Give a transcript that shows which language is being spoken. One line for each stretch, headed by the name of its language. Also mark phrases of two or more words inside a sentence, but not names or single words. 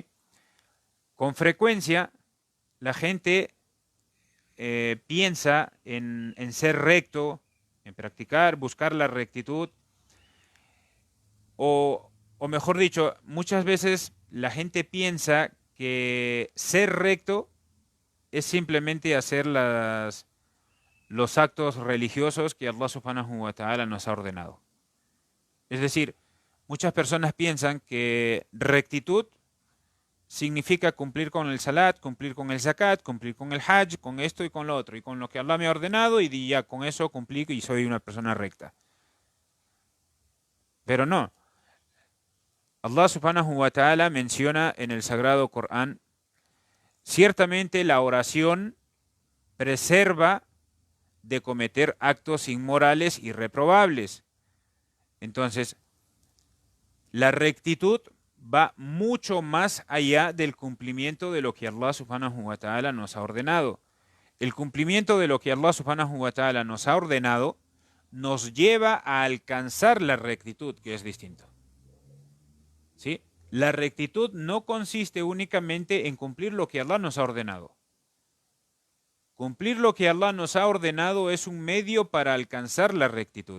Spanish: Con frecuencia la gente piensa en ser recto, en practicar, buscar la rectitud, o mejor dicho, muchas veces la gente piensa que ser recto es simplemente hacer los actos religiosos que Allah
Arabic: سبحانه وتعالى
Spanish: nos ha ordenado. Es decir, muchas personas piensan que rectitud significa cumplir con el salat, cumplir con el zakat, cumplir con el hajj, con esto y con lo otro, y con lo que Allah me ha ordenado, y ya con eso cumplí y soy una persona recta. Pero no. Allah
Arabic: سبحانه وتعالى
Spanish: menciona en el Sagrado Corán, ciertamente la oración preserva de cometer actos inmorales y reprobables. Entonces, la rectitud va mucho más allá del cumplimiento de lo que Allah
Arabic: سبحانه وتعالى
Spanish: nos ha ordenado. El cumplimiento de lo que Allah
Arabic: سبحانه وتعالى
Spanish: nos ha ordenado nos lleva a alcanzar la rectitud, que es distinto. ¿Sí? La rectitud no consiste únicamente en cumplir lo que Allah nos ha ordenado. Cumplir lo que Allah nos ha ordenado es un medio para alcanzar la rectitud.